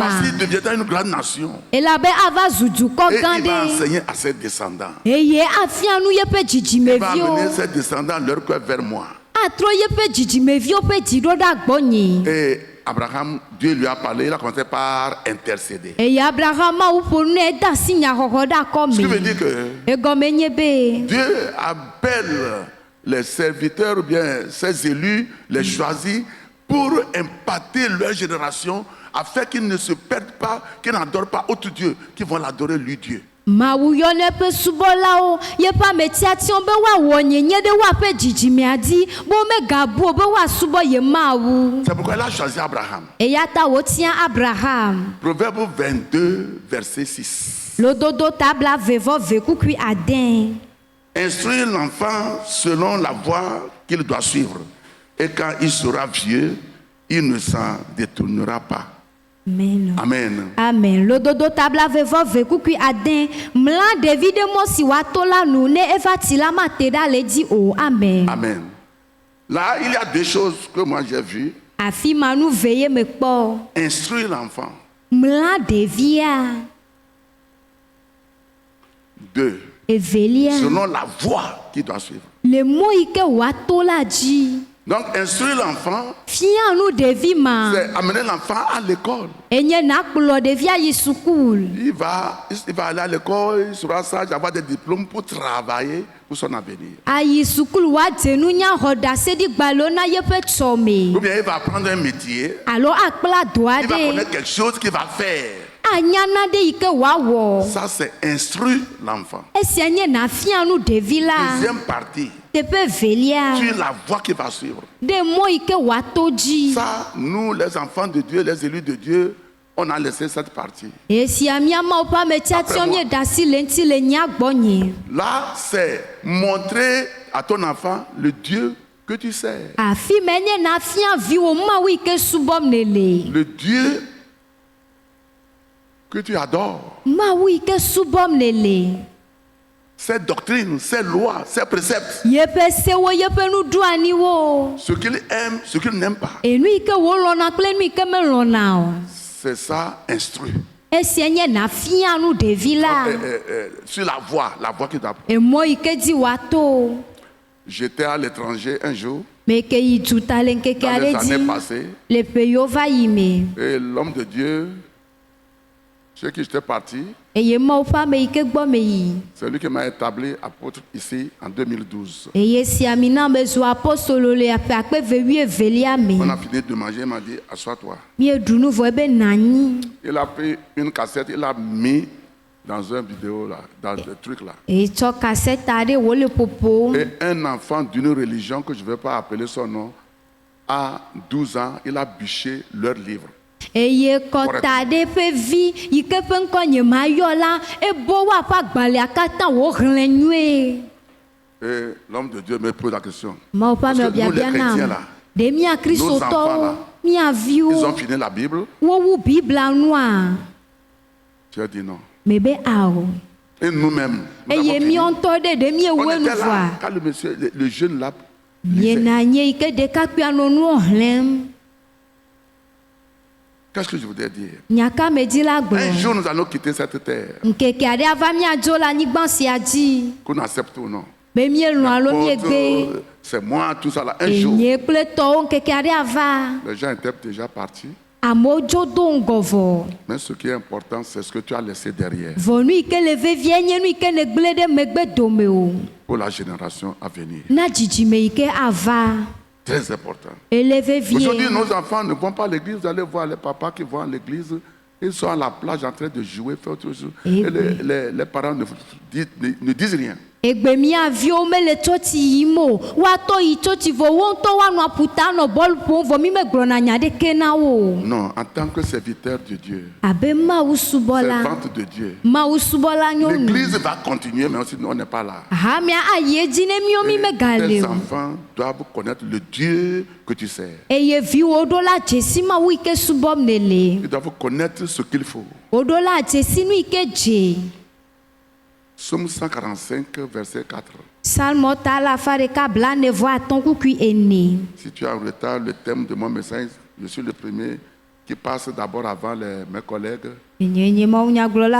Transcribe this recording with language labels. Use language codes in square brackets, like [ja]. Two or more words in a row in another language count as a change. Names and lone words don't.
[fr] Parce qu'il deviendra une grande nation. [ee] Elabe ava zu dukɔ [fr] Et [ee] gã [fr] il va [ee] ɖe. [fr] enseigner à ses descendants. [ee] Eye afia nu yeƒe [fr] Il va [ee] dzidzimeviwo. [fr] amener ses descendants leur cœur vers moi. [ee] Atrɔ yeƒe dzidzimeviwo ƒe dzi ɖo ɖe agbɔnye. [fr] Et Abraham, Dieu lui a parlé, il a commencé par intercéder. [ee] Eye Abrahama wo ƒo nu ede asi nyaxɔxɔ ɖe [fr] Ce qui veut [ee] akɔme. [fr] dire que [ee] Egɔme nye be [fr] Dieu appelle les serviteurs ou bien ses élus, les choisis, pour impacter leur génération afin qu'ils ne se perdent pas, qu'ils n'adorent pas autre Dieu, qu'ils vont l'adorer lui Dieu. [ee] Mawu yɔ ne eƒe subɔlawo yeƒe ametiatiwo be woawɔ nyenye ɖe woaƒe dzidzimea dzi be womegabu o be woasubɔ ye Mawu. [fr] C'est pourquoi il a choisi Abraham. [ee] Eya ta wotia Abraham. [fr] Proverbe 22, verset 6. [ee] Lododo tabla vevɔ vekukui ade. [fr] Instruire l'enfant selon la voie qu'il doit suivre. Et quand il sera vieux, il ne s'en détournera pas. Amen. Amen. Amen. [ee] Lododo tabla vevɔ vekukui ade. Mla ɖevi ɖe mɔ si wòato la nu ne eva tsi la mate ɖa le dzi o. Amen. Amen. [fr] Là, il y a deux choses que moi j'ai vues. [ee] Afi ma nu ve ye me kpɔ. [fr] Instruire l'enfant. [ee] Mla ɖevia. [fr] 2. [ee] Evelia. [fr] Selon la voie qu'il doit suivre. [ee] Le mɔ yi ke wòato la dzi. [fr] Donc, instruire l'enfant, [ee] Fia nu ɖevi ma. [fr] c'est amener l'enfant à l'école. [ee] Enye nakplɔ ɖevia yi sukul. [fr] Il va aller à l'école, il sera sage, avoir des diplômes pour travailler pour son avenir. [ee] Ayi sukul woadze nunya xɔ ɖaseɖigbalewo na yeƒe tsɔme. [fr] Ou bien il va apprendre un métier, [ee] Alo akpla do [fr] il va [ee] aɖe. [fr] connaître quelque chose qu'il va faire. [ee] anyana de yi ke wòawɔ. [fr] Ça, c'est instruire l'enfant. [ee] Esia nye nàfia nu ɖevi la. [fr] Deuxième partie, [ee] Teƒe velia. [fr] sur la voie qu'il va suivre. [ee] De mɔ yi ke wòato dzi. [fr] Ça, nous, les enfants de Dieu, les élus de Dieu, on a laissé cette partie. [ee] Esia miamawo ƒe ametsiatsiwo [fr] Après moi. [ee] mie da si le ŋuti le nya gbɔnye. [fr] Là, c'est montrer à ton enfant le Dieu que tu sais. [ee] Afi me nye nàfia viwo Mawu yi ke subɔm ne le. [fr] Le Dieu que tu adores. [ee] Mawu yi ke subɔm ne le. [fr] Ses doctrines, ses lois, ses préceptes. [ee] Yeƒe sewo yeƒe nuɖoaniwo. [fr] Ce qu'il aime, ce qu'il n'aime pas. [ee] Enu yi ke wòlɔ̃na kple nu yi ke melɔ̃na o. [fr] C'est ça, instruire. [ee] Esia nye nàfia nu ɖevi la. [fr] Sur la voie qu'il doit prendre. [ee] Emɔ yi ke dzi wòato. [fr] J'étais à l'étranger un jour, [ee] Me ke yi tuta le ŋkeke [fr] dans les [ee] aɖe [fr] années [ee] dzi. [fr] passées, [ee] Le ƒe yiwo va yi me. [fr] et l'homme de Dieu, chez qui j'étais parti, [ee] Eye Mawu ƒe ame yi ke gbɔ me yi. [fr] c'est lui qui m'a établi apôtre ici en 2012. [ee] Eye sia mi na mezu apostolo le ƒe akpe wuievelia [fr] On [ee] me. [fr] a fini de manger, il m'a dit, assois-toi. [ee] Mieɖu nu vɔ ebe nànyi. [fr] Il a pris une cassette, il a mis dans un vidéo là, dans le truc là. [ee] Etsɔ kaseta aɖe wòle ƒoƒo. [fr] Et un enfant d'une religion que je ne vais pas appeler son nom, à 12 ans, il a bûché leur livre. [ee] Eye kɔta aɖe ƒe vi yi ke ƒe ŋkɔ nye mayɔ la ebo woaƒe agbalẽa katã wòxlẽ nyuie. [fr] Et l'homme de Dieu me pose la question. [ee] Mawu ƒe [fr] Parce [ee] ame [fr] que nous, les [ee] biabia [fr] chrétiens [ee] nam. [fr] là, [ee] Ɖe mía [fr] enfants, là, [ee] kristotɔwo, mía [fr] ils ont [ee] viwo, [fr] fini la Bible. [ee] wowu Biblia nua. [fr] J'ai dit non. [ee] Me be awɔ. [fr] Et nous-mêmes, nous avons [ee] Eye [fr] fini. [ee] míɔ ŋutɔ ɖe ɖe [fr] On [ee] míewɔe nu [fr] était là [ee] voa. [fr] quand le monsieur, le jeune là, lisait. [ee] Miena nye yi ke ɖekakpuia nɔ nuwo xlẽm. [fr] Qu'est-ce que je voudrais dire? [ee] Nyaka me dzi la [fr] Un [ee] gblɔ. [fr] jour, nous allons quitter cette terre, [ee] Nkeke aɖe ava míadzo le anyigba sia dzi. [fr] qu'on accepte ou non. [ee] Be míelɔ̃ alo miegbe. [fr] Apôtre, c'est moi, tout ça là. Un jour, [ee] Enye kple tɔwo nkeke aɖe ava. [fr] les gens étaient déjà partis. [ee] Amewo dzo do ŋgɔ vɔ. [fr] Mais ce qui est important, c'est ce que tu as laissé derrière [ee] Vɔ nu yi ke le vevie nye nu yi ke negble ɖe megbe dome o. [fr] pour la génération à venir. [ee] Na dzidzime yi ke ava. [fr] Très important. [ee] Ele [fr] Aujourd'hui, [ee] vevie. [fr] nos enfants ne vont pas à l'église. Vous allez voir les papas qui vont à l'église. Ils sont à la plage en train de jouer, faire autre chose. Eh Et les parents ne disent rien. [ee] Egbe mía viwo mele tsɔtsi yim o. Woatɔ yi tsɔtsi vɔ wo ŋutɔ woanɔ aƒuta nɔ bɔlu ƒom vɔ mi megblɔna nya ɖeke na wo. [fr] Non, en tant que serviteur de Dieu, [ee] Abe Mawu subɔla. [fr] servante de Dieu, [ee] Mawu subɔla nyɔnu. [fr] l'église va continuer, mais aussi nous, on n'est pas là. [ee] Hamia ayi edzi ne mío mi [fr] Et [ee] megale [fr] tes [ee] o. [fr] enfants doivent connaître le Dieu que tu sais. [ee] Eye viwo ɖo la dzesi Mawu yi ke subɔm ne le. [fr] Ils doivent connaître ce qu'il faut. [ee] Woɖo la dzesi nu yi ke dze. [fr] Psaume 145, verset 4. [ee] Salmɔ ta alafa ɖeka blaene-vɔ atɔ̃ kukui ene. [fr] Si tu as en retard le thème de mon message, je suis le premier qui passe d'abord avant mes collègues. [ee] Nye mawunyagblɔla